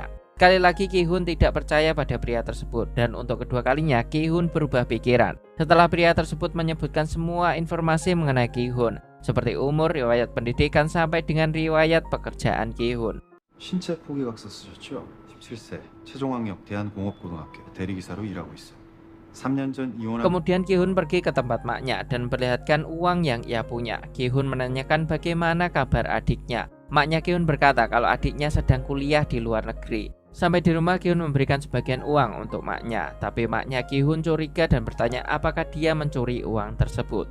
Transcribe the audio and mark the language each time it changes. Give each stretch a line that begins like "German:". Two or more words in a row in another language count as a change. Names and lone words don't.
Indonesian: Sekali lagi Ki-hun tidak percaya pada pria tersebut dan untuk kedua kalinya Ki-hun berubah pikiran. Setelah pria tersebut menyebutkan semua informasi mengenai Ki-hun seperti umur, riwayat pendidikan sampai dengan riwayat pekerjaan Ki-hun.
Korean: 신체 포기각서 쓰셨죠? 17세 최종학력 대한공업고등학교 대리기사로 일하고 있어요. 3년 전 이혼한.
Indonesian: Kemudian Ki-hun pergi ke tempat maknya dan memperlihatkan uang yang ia punya. Ki-hun menanyakan bagaimana kabar adiknya. Maknya Ki-hun berkata kalau adiknya sedang kuliah di luar negeri. Sampai di rumah Ki-hun memberikan sebagian uang untuk maknya. Tapi maknya Ki-hun curiga dan bertanya apakah dia mencuri uang tersebut.